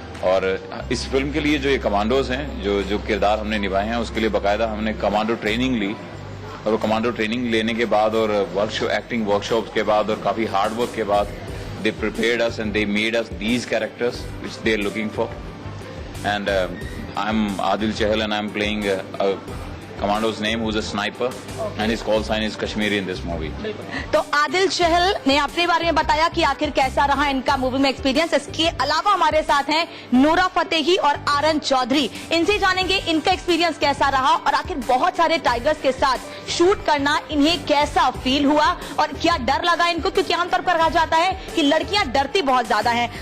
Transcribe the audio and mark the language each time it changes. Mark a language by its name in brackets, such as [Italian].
[Hindi] और इस फिल्म के लिए जो ये कमांडोज हैं, जो किरदार हमने निभाए हैं, उसके लिए बाकायदा हमने कमांडो ट्रेनिंग ली। और वो कमांडो ट्रेनिंग लेने के बाद और एक्टिंग वर्कशॉप्स के बाद और काफी हार्ड वर्क के बाद [English] They prepared us and they made us these characters which they are looking for. And I am Adil Chahal and I am playing commando's name who's a sniper and his call sign is Kashmiri in this movie. [Hindi] तो आदिल चहल ने अपने बारे में बताया कि आखिर कैसा रहा इनका मूवी में एक्सपीरियंस। इसके अलावा हमारे साथ हैं नूरा फतेही और आरन चौधरी। इनसे जानेंगे इनका एक्सपीरियंस कैसा रहा और आखिर बहुत सारे टाइगर्स के साथ शूट करना इन्हें कैसा फील हुआ और क्या डर लगा इनको, क्योंकि आमतौर पर कहा जाता है कि लड़कियां डरती बहुत ज्यादा है।